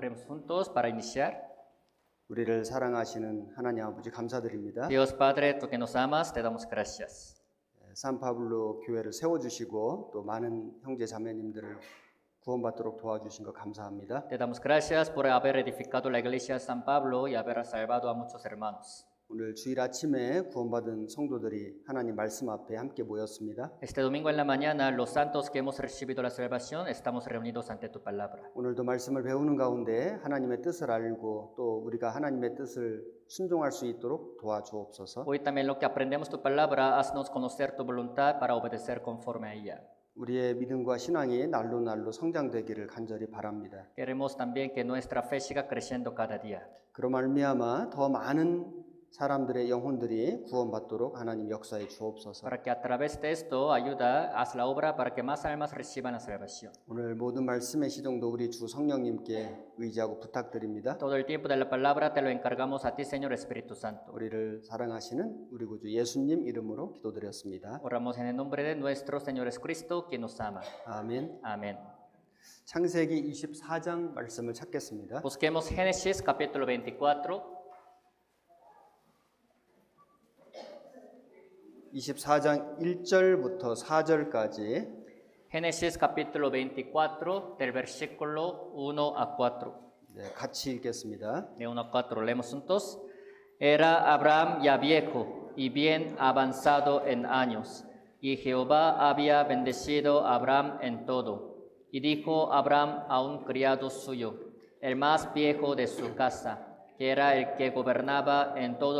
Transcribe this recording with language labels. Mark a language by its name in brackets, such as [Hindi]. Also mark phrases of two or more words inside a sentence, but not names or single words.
[Spanish] Oremos juntos para iniciar. [Korean] 우리를 사랑하시는 하나님 아버지 감사드립니다. [Spanish] Dios Padre, tú que nos amas, te damos gracias. [Korean] 산파블로 교회를 세워주시고 또 많은 형제 자매님들을 구원받도록 도와주신 것 감사합니다. [Spanish] Te damos gracias por haber edificado la iglesia de San Pablo y haber salvado a muchos hermanos. [Korean] 오늘 주일 아침에 구원받은 성도들이 하나님 말씀 앞에 함께 모였습니다. [Spanish] Este domingo en la mañana, los santos que hemos recibido la salvación, estamos reunidos ante tu palabra. [Korean] 오늘도 말씀을 배우는 가운데 하나님의 뜻을 알고 또 우리가 하나님의 뜻을 순종할 수 있도록 도와주옵소서. [Spanish] Hoy también lo que aprendemos tu palabra, haznos conocer tu voluntad para obedecer conforme a ella. [Korean] 우리의 믿음과 신앙이 날로 날로 성장되기를 간절히 바랍니다. [Spanish] Queremos también que nuestra fe siga creciendo cada día. [Korean] 그로 말미암아 더 많은 사람들의 영혼들이 구원받도록 하나님 역사해 주옵소서. [Spanish] Para que a través de esto ayuda, haz la obra para que más almas reciban la salvación. [Korean] 오늘 모든 말씀의 시종도 우리 주 성령님께 의지하고 부탁드립니다. [Spanish] Todo el tiempo de la palabra te lo encargamos a ti, Señor Espíritu Santo. [Korean] 우리를 사랑하시는 우리 구주 예수님 이름으로 기도드렸습니다. [Spanish] Oramos en el nombre de nuestro Señor Jesucristo, quien nos ama. [Korean] 아멘. [Spanish] Amén. [Korean] 창세기 24장 말씀을 찾겠습니다. [Spanish] Busquemos Génesis capítulo 24. [Korean] 24장 1절부터 4절까지 [Spanish] Génesis capítulo 24, del versículo 1 a 4. [Korean] 같이 읽겠습니다. [Spanish] De 1 a 4 leemos juntos. Era Abraham ya viejo y bien avanzado en años, y Jehová había bendecido a Abraham en todo. Y dijo Abraham a un criado suyo, el más viejo de su casa, que era el que gobernaba en todo